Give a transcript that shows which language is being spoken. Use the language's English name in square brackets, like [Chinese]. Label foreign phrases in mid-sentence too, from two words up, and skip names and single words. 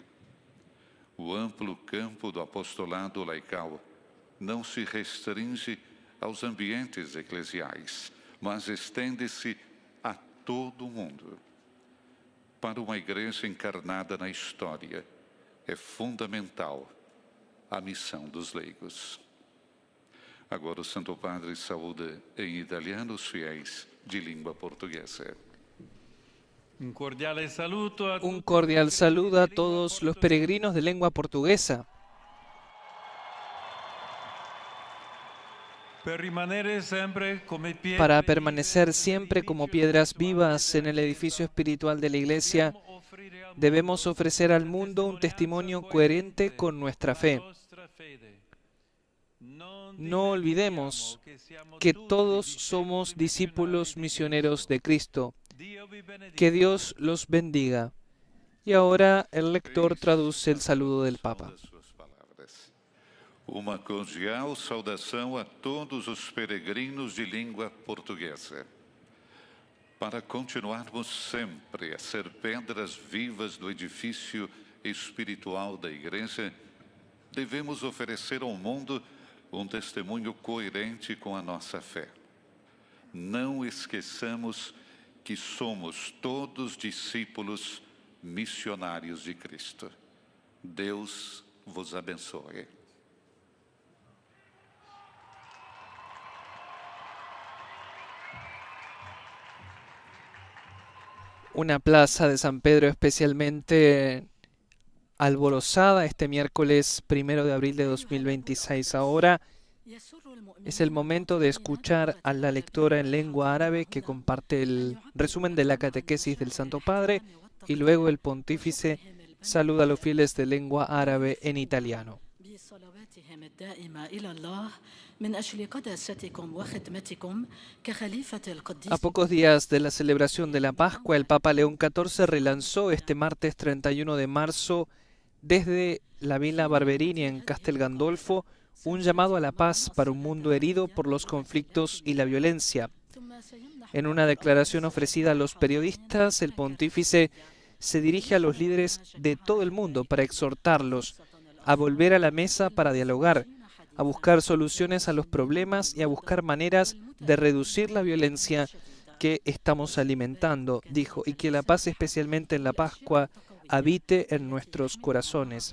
[Portuguese] O amplo campo do apostolado laical não se restringe aos ambientes eclesiais, mas estende-se a todo o mundo. Para uma igreja encarnada na história, é fundamental a missão dos leigos. Agora o Santo Padre saúda em italiano os fiéis de língua portuguesa. [Spanish] Un cordial saludo a todos los peregrinos de lengua portuguesa. Para permanecer siempre como piedras vivas en el edificio espiritual de la Iglesia, debemos ofrecer al mundo un testimonio coherente con nuestra fe. No olvidemos que todos somos discípulos misioneros de Cristo. Que Dios los bendiga. Y ahora el lector traduce el saludo del Papa. [Portuguese] Uma cordial saudação a todos os peregrinos de língua portuguesa. Para continuarmos sempre a ser pedras vivas do edifício espiritual da Igreja, devemos oferecer ao mundo um testemunho coerente com a nossa fé. Não esqueçamos que somos todos discípulos missionários de Cristo. Deus vos abençoe. [Spanish] Una plaza de San Pedro especialmente alborozada este miércoles 1 de abril de 2026. Ahora es el momento de escuchar a la lectora en lengua árabe que comparte el resumen de la catequesis del Santo Padre y luego el pontífice saluda a los fieles de lengua árabe en italiano. [Arabic] بصلواتهم الدائمة إلى الله من أجل قداستكم وخدمتكم كخليفة القديس. [Spanish] A pocos días de la celebración de la Pascua, el Papa León XIV relanzó este martes 31 de marzo desde la Villa Barberini en Castel Gandolfo un llamado a la paz para un mundo herido por los conflictos y la violencia. En una declaración ofrecida a los periodistas, el pontífice se dirige a los líderes de todo el mundo para exhortarlos a volver a la mesa para dialogar, a buscar soluciones a los problemas y a buscar maneras de reducir la violencia que estamos alimentando, dijo, y que la paz, especialmente en la Pascua, habite en nuestros corazones.